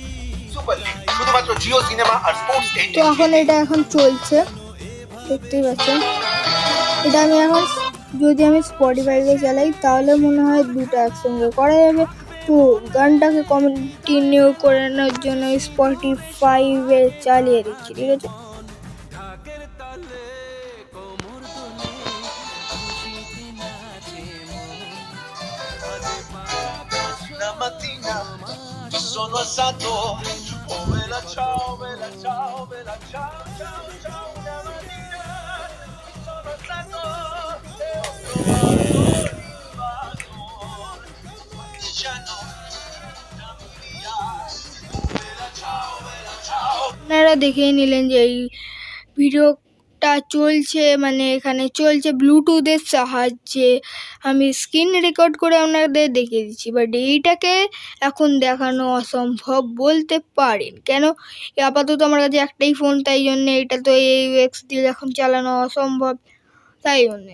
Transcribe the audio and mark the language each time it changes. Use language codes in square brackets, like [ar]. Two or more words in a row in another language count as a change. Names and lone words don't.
[bn] তো এখন এটা এখন চলছে, দেখতেই পাচ্ছেন। এটা আমি এখন যদি আমি স্পটিফাইতে চালাই, তাহলে মনে হয় দুটো একসঙ্গে করা যাবে। তো গানটাকে কন্টিনিউ করানোর জন্য স্পটিফাইতে চালিয়ে দিচ্ছি, ঠিক আছে। [it] Sono alzato, oh bella ciao, bella ciao, bella ciao, ciao, ciao, una mattina sono alzato e ho trovato partigiano, dammi via, bella ciao, bella ciao. [bn] আপনারা দেখেই নিলেন যে এই ভিডিওটা চলছে, মানে এখানে চলছে ব্লুটুথের সাহায্যে। আমি স্ক্রিন রেকর্ড করে আপনাদের দেখিয়ে দিচ্ছি, বাট এইটাকে এখন দেখানো অসম্ভব বলতে পারেন, কেন আপাতত আমার কাছে একটাই ফোন, তাই জন্য এটা তো AUX দিয়ে এখন চালানো অসম্ভব, তাই জন্যে।